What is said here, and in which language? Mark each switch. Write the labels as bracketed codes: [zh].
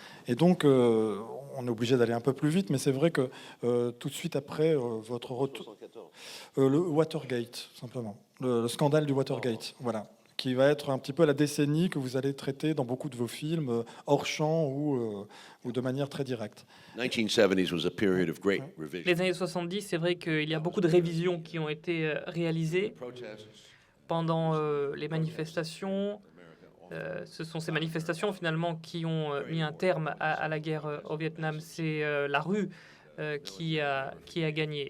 [fr] Et donc, on est obligé d'aller un peu plus vite, mais c'est vrai que tout de suite après votre retour... le Watergate, simplement. Le scandale du Watergate, voilà. Qui va être un petit peu la décennie que vous allez traiter dans beaucoup de vos films, hors champ ou de manière très directe. [en] 1970s was a period of great revision. [fr] Les années 70, c'est vrai qu'il y a beaucoup de révisions qui ont été réalisées pendant les manifestations. Ce sont ces manifestations finalement qui ont mis un terme à la guerre au Vietnam. C'est la rue qui a gagné.